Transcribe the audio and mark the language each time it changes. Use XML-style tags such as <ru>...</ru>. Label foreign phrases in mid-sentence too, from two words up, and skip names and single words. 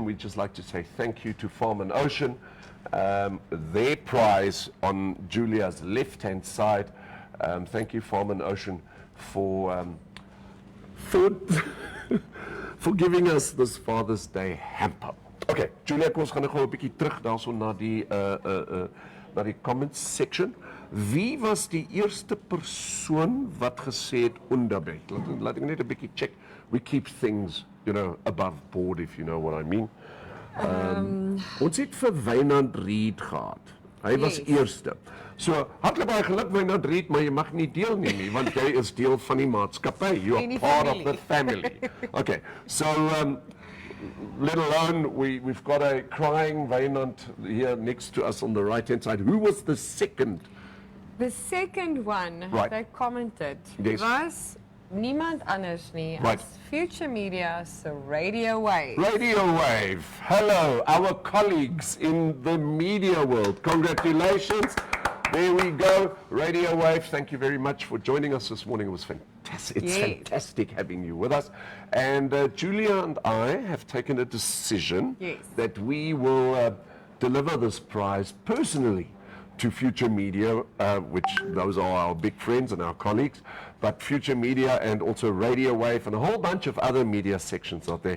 <en>We'd just like to say thank you to Farm and Ocean. Their prize on Julia's left-hand side. Thank you, Farm and Ocean, for for giving us this Father's Day hamper. Okay, Julia,</en> <af>kom ons gaan nou gou 'n bietjie terug daarson na die</af> <en>comments section.</en> <af>Wie was die eerste persoon wat gesê het onderby? Laat ek net 'n bietjie check.</af> <en>We keep things, above board, if you know what I mean.</en> <af>Ons het vir Wynand Reed gehad. Hy was eerste. So, hartlik baie geluk Wynand Reed, maar jy mag nie deelneem nie, want jy is deel van die maatskappy.</af> <en>You are part of the family. Okay, so let alone we've got a crying Wynand here next to us on the right-hand side. Who was the second? The second one that commented was</en> <af>niemand anders nie as</af> <en>Future Media's Radio Wave. Radio Wave. Hello, our colleagues in the media world. Congratulations. There we go. Radio Wave, thank you very much for joining us this morning. It was fantastic. It's fantastic having you with us. And Julia and I have taken a decision that we will deliver this prize personally to Future Media, which those are our big friends and our colleagues, but Future Media and also Radio Wave and a whole bunch of other media sections out there.</en>